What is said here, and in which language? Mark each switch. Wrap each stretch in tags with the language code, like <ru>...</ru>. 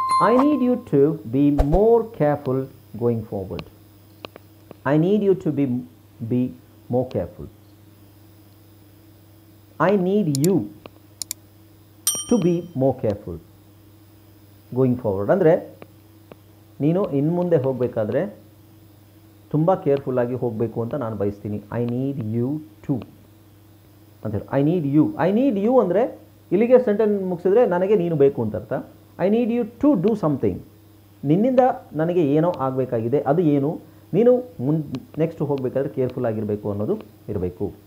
<en>I need you to be more careful going forward. I need you to be more careful. I need you to be more careful going forward.</en> <kn>ಅಂದರೆ ನೀನು ಇನ್ನು ಮುಂದೆ ಹೋಗಬೇಕಾದ್ರೆ ತುಂಬ ಕೇರ್ಫುಲ್ಲಾಗಿ ಹೋಗಬೇಕು ಅಂತ ನಾನು ಬಯಸ್ತೀನಿ.</kn> <en>I need you to</en> <kn>ಅಂತೇಳಿ.</kn> <en>I need you</en> <kn>ಅಂದರೆ ಇಲ್ಲಿಗೆ ಸೆಂಟೆನ್ಸ್ ಮುಗಿಸಿದ್ರೆ ನನಗೆ ನೀನು ಬೇಕು ಅಂತ ಅರ್ಥ.</kn> <en>I need you to do something.</en> <kn>ನಿನ್ನಿಂದ ನನಗೆ ಏನೋ ಆಗಬೇಕಾಗಿದೆ, ಅದು ಏನು, ನೀನು ನೆಕ್ಸ್ಟ್ ಹೋಗಬೇಕಾದ್ರೆ ಕೇರ್ಫುಲ್ ಆಗಿರಬೇಕು ಅನ್ನೋದು ಇರಬೇಕು.</kn>